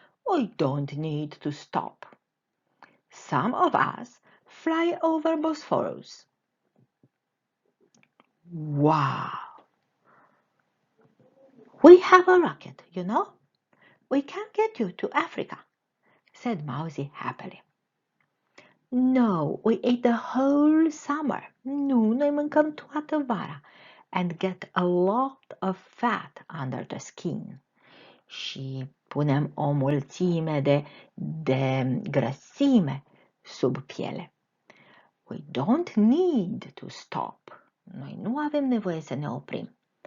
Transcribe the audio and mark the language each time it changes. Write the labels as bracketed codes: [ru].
[en] We don't need to stop. Some of us fly over Bosphorus. Wow! We have a rocket, you know. We can get you to Africa, said Mousie happily. No, we eat the whole summer. [ro] Nu, noi mâncăm toată vara. [en] And get a lot of fat under the skin. [ro] Și punem o mulțime de grăsime sub piele. [en] We don't need to stop. [ro] Noi nu avem nevoie să ne oprim.